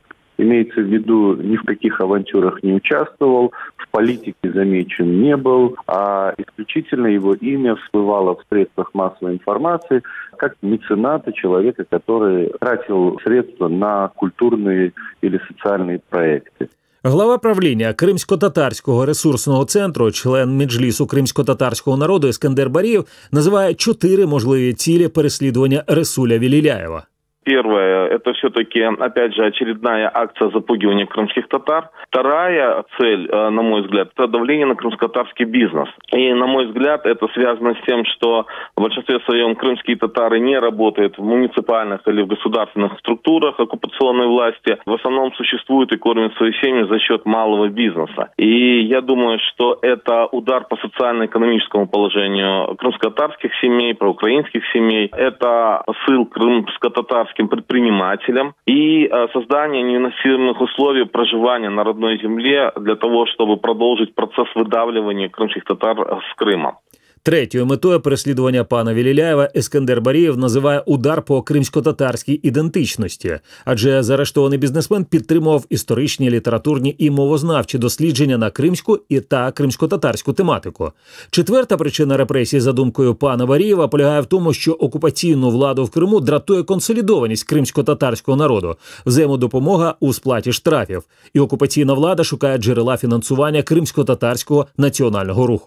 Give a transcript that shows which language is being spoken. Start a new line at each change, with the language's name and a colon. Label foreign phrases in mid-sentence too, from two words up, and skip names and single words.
Russian: Имеется в виду, ни в каких авантюрах не участвовал, в политике замечен не был, а исключительно его имя всплывало в средствах массовой информации как мецената, человека, который тратил средства на культурные или социальные проекты.
Ukrainian: Глава правління Кримсько-татарського ресурсного центру, член Меджлісу кримсько-татарського народу Ескендер Барієв називає 4 можливі цілі переслідування Ресуля Веліляєва.
Russian: Первое, это все-таки, опять же, очередная акция запугивания крымских татар. Вторая цель, на мой взгляд, это давление на крымско-татарский бизнес. И, на мой взгляд, это связано с тем, что в большинстве своем крымские татары не работают в муниципальных или в государственных структурах оккупационной власти. В основном существуют и кормят свои семьи за счет малого бизнеса. И я думаю, что это удар по социально-экономическому положению крымско-татарских семей, проукраинских семей. Это посыл крымско-татарских крымским предпринимателям и создание невыносимых условий проживания на родной земле для того, чтобы продолжить процесс выдавливания крымских татар с Крыма.
Ukrainian: Третьою метою переслідування пана Віліляєва Ескандер Барієв називає удар по кримсько-татарській ідентичності, адже заарештований бізнесмен підтримував історичні, літературні і мовознавчі дослідження на кримську та кримсько-татарську тематику. Четверта причина репресій, за думкою пана Барієва, полягає в тому, що окупаційну владу в Криму дратує консолідованість кримсько-татарського народу, взаємодопомога у сплаті штрафів, і окупаційна влада шукає джерела фінансування кримсько-татарського національного руху.